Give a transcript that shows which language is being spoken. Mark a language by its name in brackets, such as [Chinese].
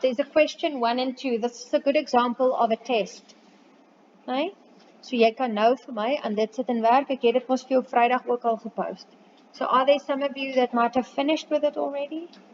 [English] There's a question 1 and 2. This is a good example of a test. Okay? [Afrikaans] So jy kan nou vir my en dit sit in werk. Ek het dit mos vir jou Vrydag ook al gepost. [English] So are there some of you that might have finished with it already?